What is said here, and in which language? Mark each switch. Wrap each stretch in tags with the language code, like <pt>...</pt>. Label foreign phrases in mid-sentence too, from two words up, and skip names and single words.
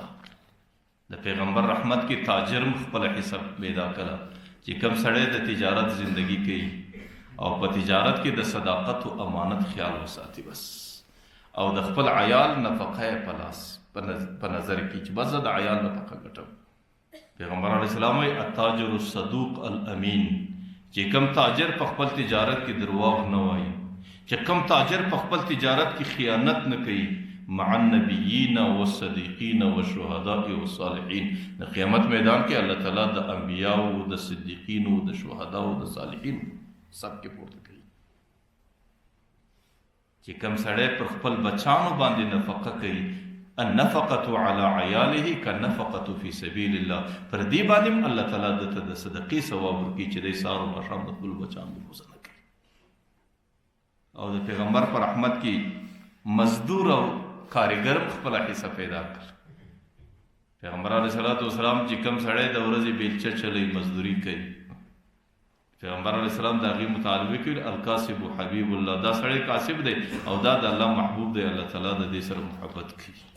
<ps>د پیغمبر رحمت کې تاجر هم خپله حصه پیدا کړه چې کوم سړی د تجارت زندگی کوي او په تجارت کې د صداقت او امانت خیال وساتي بس، او د خپل عیال نفقه یې په لاس په نظر کې چې بس زه د عیال نفقه ګټم. پیغمبر</ps> <ar>علیه السلام</ar> <ps>وایي</ps> <ar>التاجر الصدوق الامین،</ar> <ps>چې کوم تاجر په خپل تجارت کې درواغ نه وایي، چې کوم تاجر په خپل تجارت کې خیانت نه کوي،</ps> <ar>مع النبیین والصدیقین والشهداء والصالحین.</ar> <ps>د قیامت میدان کې الله تعالی د انبیاو، د صدیقینو، د شهداو، د صالحینو سب کې پورته کوي. چې کوم سړی پر خپل بچانو باندې نفقه کوي،</ps> <ar>النفقة على عياله كالنفقة في سبيل الله،</ar> <ps>پر دې باندې الله تعالی دته د صدقې ثواب ورکړي چې دی سهار او ماښام د خپلو بچانو روزنه کوي. او د پیغمبر پر رحمت کې مزدور او کارګر خپله حصه پیدا کړ. پیغمبر</ps> <ar>علیه صلات وسلام</ar> <ps>چې کوم سړی د ورځې بیلچه چلی مزدوري کوي، پیغمبر</ps> <ar>علیه السلام</ar> <ps>د هغې مطالبه کوي</ps> <ar>الکاسب حبیب الله،</ar> <ps>دا سړی کاسب دی او دا د الله محبوب دی، الله تعالی د دې سره محبت کوي.</ps>